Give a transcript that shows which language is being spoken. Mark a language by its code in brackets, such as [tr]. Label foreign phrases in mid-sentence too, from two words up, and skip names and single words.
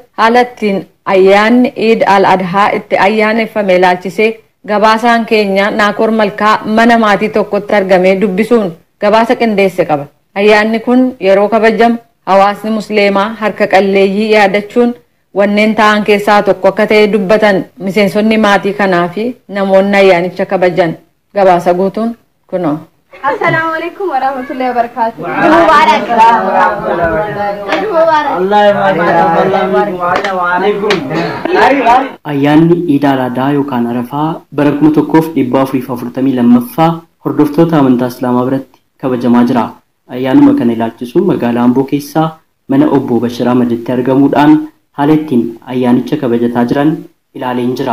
[om] haala ittiin ayyaanni Eid al-Adhaa itti ayyaaneffame ilaalchisee gabaasaan keenya Naakoor Malkaa mana maatii tokkotti argamee dubbisuun gabaasa qindeesse qaba. Ayyaanni kun yeroo kabajamu hawaasni musliimaa harka qalleeyyii yaadachuun wanneen ta'an keessaa tokko akka ta'e dubbatan miseensonni maatii kanaa fi namoonni ayyaanicha kabajan. Gabaasa guutuun kunoo. [ar] السلام عليكم ورحمة الله وبركاته. [om] Ayyaanni Eid al-Adhaa yookaan Arafaa bara 1442ffaa hordoftoota amantaa Islaamaa biratti kabajamaa jira. Ayyaanuma kana ilaalchisuun magaalaa Amboo keessaa mana obbo Bashir Ahmaditti argamuudhaan haala ittiin ayyaanicha kabajataa jiran ilaaleen jira.